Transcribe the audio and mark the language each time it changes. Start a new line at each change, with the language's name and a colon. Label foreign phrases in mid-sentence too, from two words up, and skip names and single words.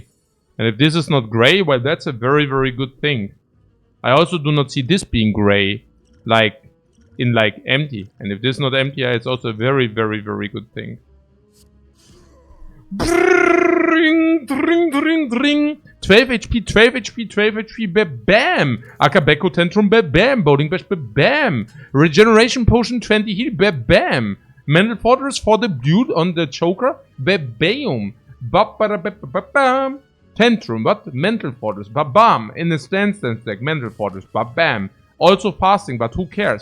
English: And if this is not gray, well, that's a very, very good thing. I also do not see this being gray, like, in like empty. And if this is not empty, it's also a very, very, very good thing. Dring, dring, dring, dring. 12 HP, 12 HP, 12 HP, bam! Akabeko Tantrum, bam! Bowling Bash, bam! Regeneration Potion, 20 heal, bam! Mental Fortress for the dude on the choker, bam! Bam! Tantrum, what? Mental Fortress, bam! In the stance deck, Mental Fortress, bam! Also fasting, but who cares?